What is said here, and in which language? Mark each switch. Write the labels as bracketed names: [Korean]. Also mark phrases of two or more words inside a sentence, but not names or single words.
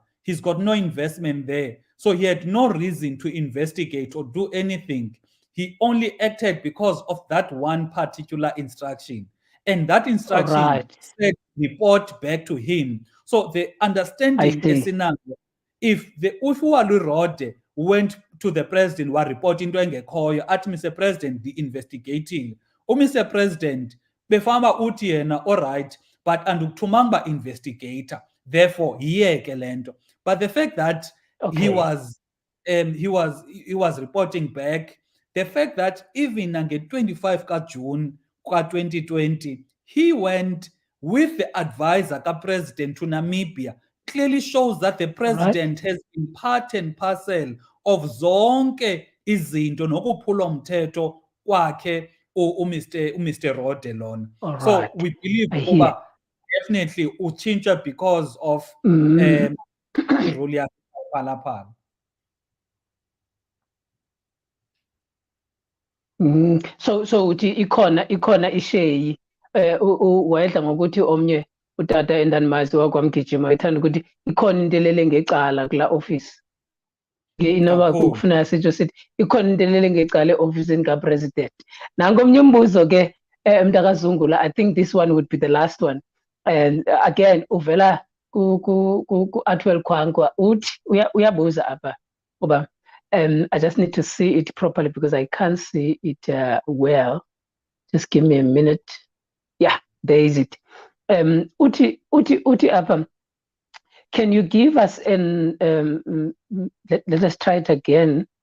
[English] He's got no investment there. So he had no reason to investigate or do anything. He only acted because of that one particular instruction. And that All instruction right. said report back to him. So the I understanding see. scenario, if Ufualu Rode went to the president, were reporting to [Xhosa] engekhoyo, athi [English] Mr. President, the investigating. Mr. President, [Xhosa] befama uthi yena, [English] all right, but andukuthumanga investigator. Therefore, [Xhosa] yiyeke lento. [English] But the fact that he Okay. was he was reporting back, the fact that even on the 25 June 2020, he went with the advisor president to Namibia, clearly shows that the All right. president has been part and parcel of [Xhosa] zonke izinto nokuphula umthetho kwakhe uMr. Rode lona. [English] All So right. we believe I hear. ukuba definitely utshintsha because of Mm. [Xhosa] irule yakhe Phalaphala. So uthi ikhona isheyi wayedla ngokuthi omnye utata endanimazi wakwamgijima ethanda ukuthi ikhona into elele ngecala kula office. Inoba Kakhulu. kufuna sitsho sithi ikhona into elele ngecala e-ofisini kapresident. Nanko omnye umbuzo ke mntakazungula, [English] I think this one would be the last one. And again [Xhosa] uvela ku-Atwell Khwankwa uthi uyabuza apha uba [English] I just need to see it properly because I can't see it well. Just give me a minute. Yeah, there is it. [Xhosa] Uti apha. [English] Can you give us let us try it again.